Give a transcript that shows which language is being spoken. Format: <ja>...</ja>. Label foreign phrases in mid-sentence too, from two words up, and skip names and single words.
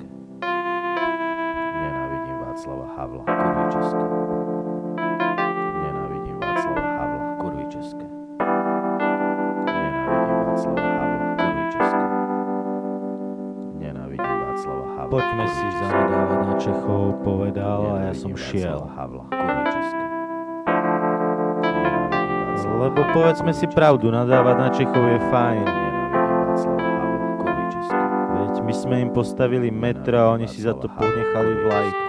<sk>Nenávidím Václava Havla, kurvy české. Nenávidím Václava Havla, kurvy české. Nenávidím Václava Havla, kurvy české. Nenávidím Václava Havla. Poďme si zanadávať na Čechov, povedal a ja som šiel. Havla, kurvy české. Lebo povedzme si pravdu, nadávať na Čechov je fajn. Veď my sme im postavili metro a oni si za to ponechali vlajku.</sk>